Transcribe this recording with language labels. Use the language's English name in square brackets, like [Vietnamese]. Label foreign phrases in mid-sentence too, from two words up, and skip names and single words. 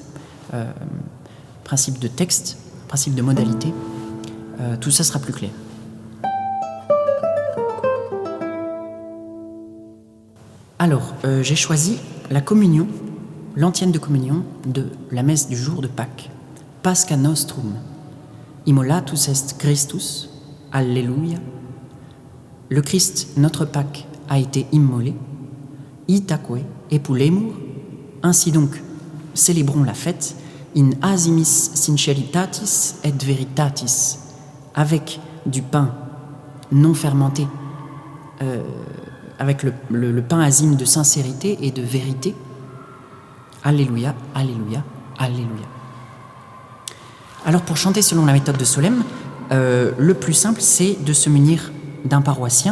[French] Principe de texte, principe de modalité. Tout ça sera plus clair. Alors, j'ai choisi la communion, l'antienne de communion de la messe du jour de Pâques. [Latin] Pascha nostrum, immolatus est Christus, Alléluia. [French] Le Christ, notre Pâques, a été immolé. [Latin] Itaque epulemur, [French] ainsi donc, célébrons la fête, [Latin] in asimis sinceritatis et veritatis, [French] avec du pain non fermenté, avec le pain azime de sincérité et de vérité. Alléluia, Alléluia, Alléluia. Alors pour chanter selon la méthode de Solesmes, le plus simple c'est de se munir d'un paroissien.